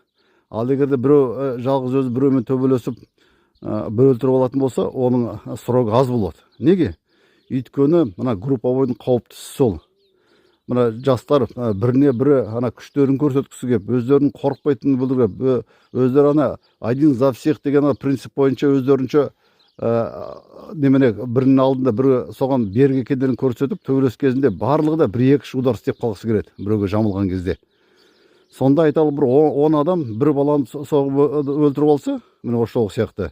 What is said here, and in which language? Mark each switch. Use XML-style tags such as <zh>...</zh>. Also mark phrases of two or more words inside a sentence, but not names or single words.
<kk>Ал егерде біреу жалғыз өзі біреумен төбелесіп бір өлтіріп алатын болса, оның срогы аз болады. Неге? Өйткені мына групповойдың қауіптісі сол. Мына жастар біріне бірі күштерін көрсеткісі кеп, өздерінің қорықпайтынын білдіріп, өздері</kk> <ru>один за всех</ru> <kk>деген принцип бойынша өздерінше бірінің алдында бірі соған берік екендерін көрсетіп, төбелес кезінде барлығы да 1-2 удар істеп қалғысы келеді, біреуге жамылған кезде. Сонда айталы бір 10 адам бір баланы соғып өлтіріп алса, міне осы жол сияқты.</kk>